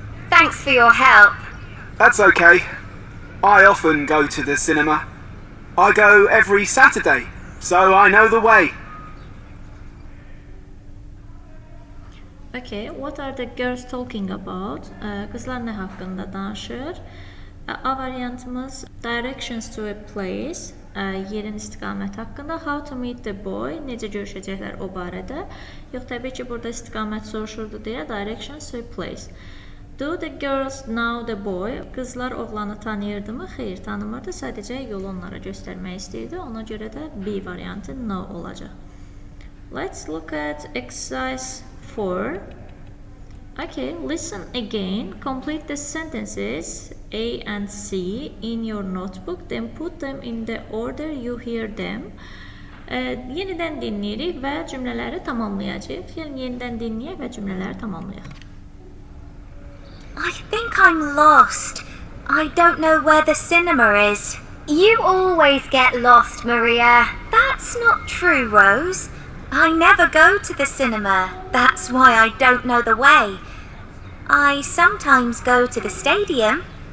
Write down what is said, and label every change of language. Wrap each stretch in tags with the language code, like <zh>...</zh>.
<en>Thanks for your help. that's okay. I often go to the cinema. I go every Saturday, so I know the way. Okay, what are the girls talking about?</en> <az>Qızlar nə haqqında danışır? A variantımız</az> <en>directions to a place,</en> <az>yerin istiqaməti haqqında.</az> <en>How to meet the boy,</en> <az>necə görüşəcəklər o barədə. Yox, təbii ki, burada istiqamət soruşurdu deyə</az> <en>directions to a place. Do the girls know the boy?</en> <az>Qızlar oğlanı tanıyırdı mı? Xeyr, tanımırdı. Sadəcə yolu onlara göstərmək istəyirdi. Ona görə də B variantı no olacaq.</az> <en>Let's look at exercise 4. Okay, listen again. Complete the sentences A and C in your notebook. Then put them in the order you hear them.</en> <az>Yenidən dinləyirik və cümlələri tamamlayacağıq. Yəni, yenidən dinləyək və cümlələri tamamlayaq.</az> <en>I think I'm lost. I don't know where the cinema is. You always get lost, Maria. That's not true, Rose. I never go to the cinema. That's why I don't know the way. I sometimes go to the stadium.</en>